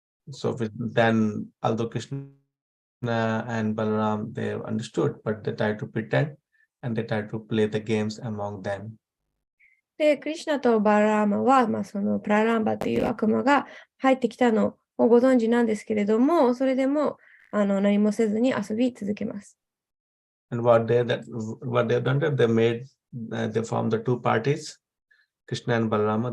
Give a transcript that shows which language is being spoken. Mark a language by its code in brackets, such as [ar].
[en] So, then, although Krishna and Balaram, they understood, but they tried to pretend and they tried to play the games among them. [ja] で、クリシュナとバララーマは、そのプラランバという悪魔が入ってきたのをご存知なんですけれども、それでも何もせずに遊び続けます。 [en] And what they've done, they formed the two parties, Krishna and Balarama.